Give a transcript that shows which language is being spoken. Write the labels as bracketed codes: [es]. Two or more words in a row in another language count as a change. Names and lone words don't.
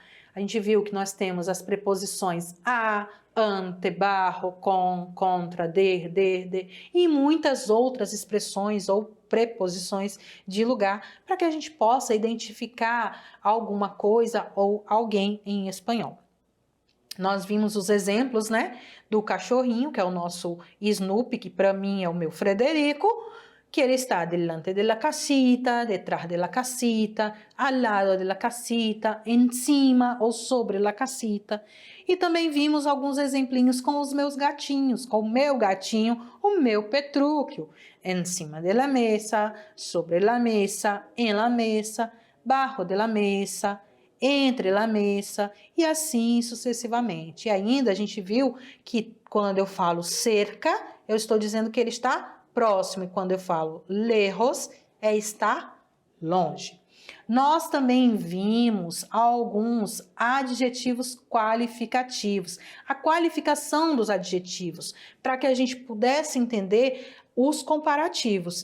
[pt] A gente viu que nós temos as preposições a, ante, barro, com, contra, de e muitas outras expressões ou preposições de lugar para que a gente possa identificar alguma coisa ou alguém em espanhol. Nós vimos os exemplos, né, do cachorrinho, que é o nosso Snoopy, que para mim é o meu Frederico, que ele está [es] delante de la casita, detrás de la casita, al lado de la casita, encima [pt] ou [es] sobre la casita. [pt] E também vimos alguns exemplinhos com os meus gatinhos, com o meu gatinho, o meu Petrúquio. [es] Encima de la mesa, sobre la mesa, en la mesa, bajo de la mesa, entre la mesa [pt] e assim sucessivamente. E ainda a gente viu que quando eu falo cerca, eu estou dizendo que ele está próximo, e quando eu falo lejos, é estar longe. Nós também vimos alguns adjetivos qualificativos, a qualificação dos adjetivos, para que a gente pudesse entender os comparativos.